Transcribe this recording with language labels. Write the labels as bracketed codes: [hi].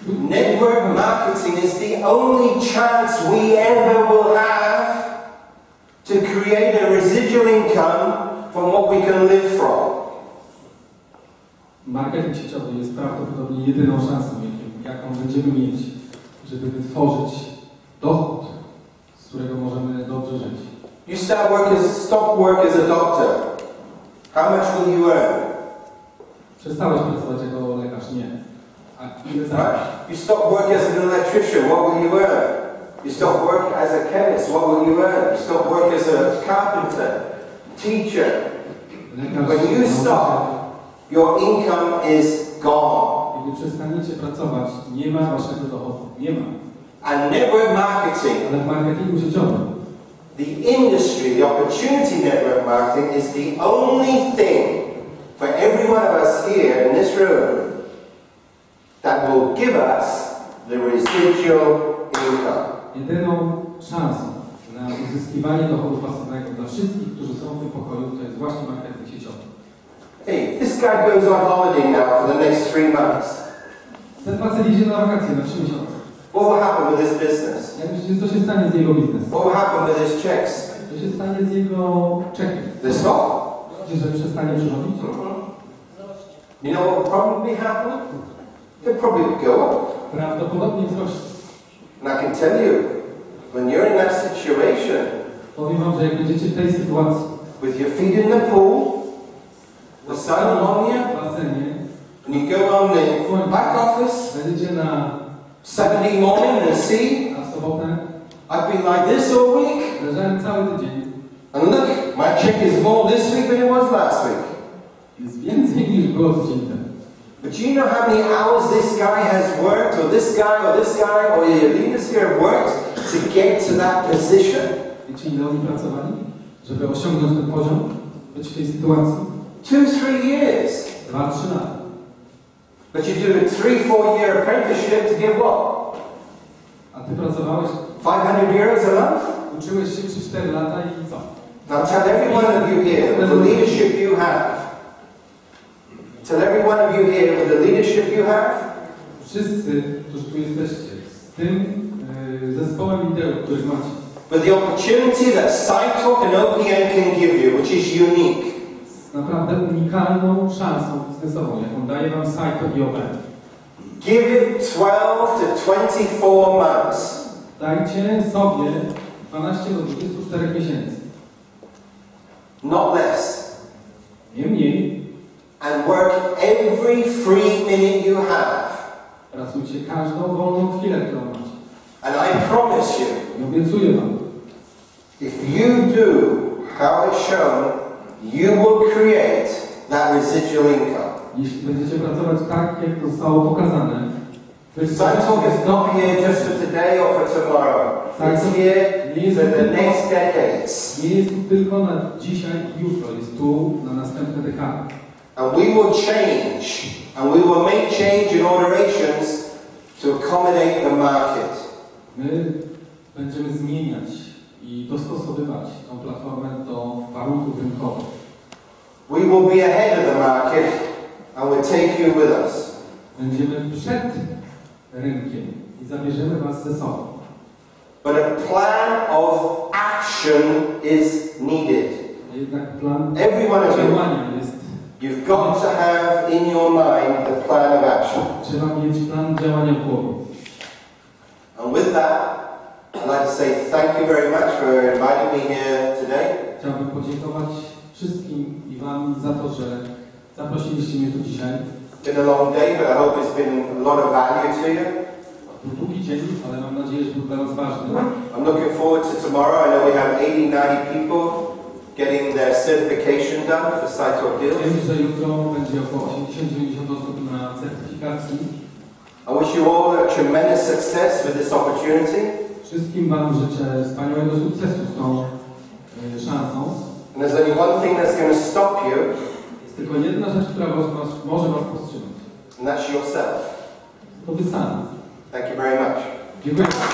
[en] Network marketing is the only chance we ever will have to create a residual income from what we can live from. [pl] Marketing sieciowy jest prawdopodobnie jedyną szansą, jaką będziemy mieć, żeby wytworzyć dochód, z którego możemy dobrze żyć. [en] You stop work as a doctor. How much will you earn? [pl] Przestałeś pracować jako lekarz? Nie. A ile [en] Right? [pl] zarabiasz? [en] You stop work as an electrician, what will you earn? You stop work as a chemist, what will you earn? You stop work as a carpenter, teacher, When you stop, your income is gone. [pl] Kiedy przestaniecie pracować, nie ma waszego dochodu. Nie ma. [en] And network marketing, [pl] Ale w marketingu sieciowym, [en] the industry, the opportunity network marketing is the only thing for every one of us here in this room that will give us the residual income. [pl] jedyną szansą na uzyskiwanie dochodu pasywnego dla wszystkich, którzy są w tym pokoju, to jest właśnie marketing sieciowy. [en] Hey, this guy goes on holiday now for the next 3 months. [pl] Ten facet idzie na wakacje na 3 miesiące. [en] What will happen with his business? [pl] Jak myślicie, co się stanie z jego biznesem? [en] What will happen with his checks? [pl] Co się stanie z jego czekiem? [en] They stop. [pl] Myślicie, że przestanie przychodzić? [en] You know what will probably happen? They'll probably go up. [pl] Prawdopodobnie wzrośnie. [en] And I can tell you, when you're in that situation, [pl] Powiem wam, że jak będziecie w tej sytuacji, [en] with your feet in the pool, the sun on you, [pl] w basenie, [en] and you go on the back office [pl] będziecie na [en] Saturday morning and see, [pl] w sobotę, [en] I've been like this all week, [pl] leżałem cały tydzień. [en] and look, my check is more this week than it was last week. [pl] Jest więcej niż było tydzień temu. [en] But do you know how many hours this guy has worked, or this guy, or your leaders here have worked to get to that position? [pl] Wiecie, ile oni pracowali, żeby osiągnąć ten poziom, być w tej sytuacji? [en] 2-3 years. [pl] 2-3 lata. [en] But you do a 3-4 year apprenticeship to get what? [pl] A ty pracowałeś, [en] 500 euros a month? [pl] uczyłeś się 3-4 lata i co? [en] Now tell every one of you here, with the leadership you have, tell every one of you here, with the leadership you have, [pl] Wszyscy, którzy tu jesteście, z tym zespołem liderów, który macie, [en] with the opportunity that SciTalk and OPN can give you, which is unique. [pl] z naprawdę unikalną szansą biznesową, jaką daje wam SciTalk i OPN. [en] Give it 12 to 24 months. [pl] Dajcie sobie 12 do 24 miesięcy. [en] Not less. [pl] Nie mniej. [en] And work every free minute you have. [pl] Pracujcie każdą wolną chwilę, którą macie. [en] And I promise you, [pl] I obiecuję wam, [en] if you do how it's shown, you will create that residual income. [pl] jeśli będziecie pracować tak, jak to zostało pokazane, [en] SciTalk is not here just for today or for tomorrow. It's here for the next decades. [pl] nie jest tu tylko na dzisiaj i jutro, jest tu na następne dekady. [en] And we will change, and we will make change in alterations to accommodate the market. [pl] My będziemy zmieniać i dostosowywać tą platformę do warunków rynkowych. [en] We will be ahead of the market, and we'll take you with us. [pl] Będziemy przed rynkiem i zabierzemy was ze sobą. [en] But a plan of action is needed. [pl] Jednak plan [en] Every one of you, [pl] działania jest. [en] you've got to have in your mind the plan of action. [pl] Trzeba mieć plan działania w głowie. [en] And with that, I'd like to say thank you very much for inviting me here today. [pl] Chciałbym podziękować wszystkim i wam za to, że zaprosiliście mnie tu dzisiaj. [en] It's been a long day, but I hope it's been a lot of value to you. [pl] Był długi dzień, ale mam nadzieję, że był dla was ważny. [en] I'm looking forward to tomorrow. I know we have 80-90 people getting their certification done for SciTalk [pl] Wiem, [en] deals. [pl] że jutro będzie około 80-90 osób na certyfikacji. [en] I wish you all a tremendous success with this opportunity. [pl] Wszystkim wam życzę wspaniałego sukcesu z tą szansą. [en] And there's only one thing that's going to stop you, [pl] Jest tylko jedna rzecz, która może was powstrzymać. [en] and that's yourself. [pl] To wy sami. [en] Thank you very much. [pl] Dziękuję.